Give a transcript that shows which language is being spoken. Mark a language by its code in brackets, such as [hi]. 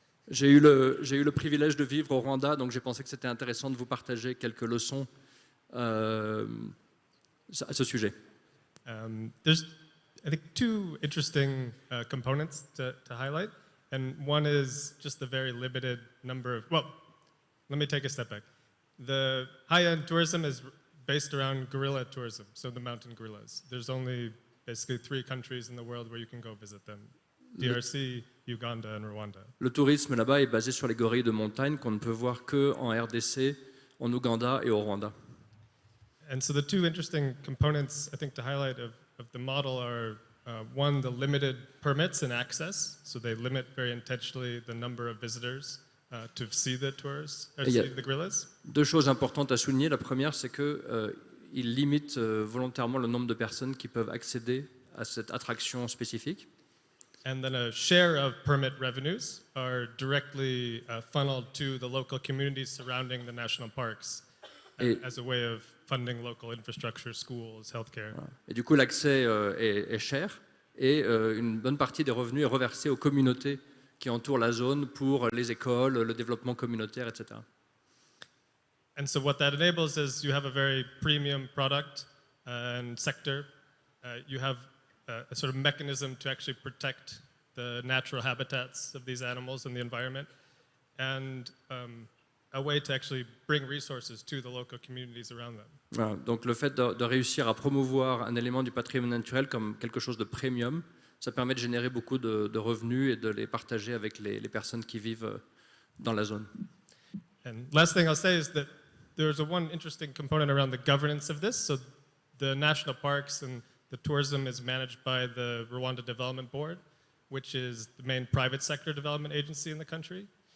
[fr] J'ai eu le privilège de vivre au Rwanda, donc j'ai pensé que c'était intéressant de vous partager quelques leçons à ce sujet. [en] There's, I think, two interesting components to highlight, and one is just the very limited number of, well, let me take a step back. The high-end tourism is based around gorilla tourism, so the mountain gorillas. There's only basically 3 countries in the world where you can go visit them. DRC, Uganda and Rwanda. [fr] Le tourisme là-bas est basé sur les gorilles de montagne qu'on ne peut voir qu'en RDC, en Ouganda et au Rwanda. [en] And so the two interesting components, I think, to highlight of the model are, one, the limited permits and access. So they limit very intentionally the number of visitors to see the tourists, or see the gorillas. [fr] Deux choses importantes à souligner. La première, c'est qu'ils limitent volontairement le nombre de personnes qui peuvent accéder à cette attraction spécifique. [en] and then a share of permit revenues are directly funneled to the local communities surrounding the national parks as a way of funding local infrastructure, schools, healthcare. [fr] Et du coup, l'accès est cher et une bonne partie des revenus est reversée aux communautés qui entourent la zone pour les écoles, le développement communautaire, etc. [en] And so what that enables is you have a very premium product and sector. You have a sort of mechanism to actually protect the natural habitats of these animals and the environment, and a way to actually bring resources to the local communities around them. [fr] Voilà, donc le fait de réussir à promouvoir un élément du patrimoine naturel comme quelque chose de premium, ça permet de générer beaucoup de revenus et de les partager avec les personnes qui vivent dans la zone. [en] And last thing I'll say is that there's one interesting component around the governance of this. So the national parks and the tourism is managed by the Rwanda Development Board, which is the main private sector development agency in the country.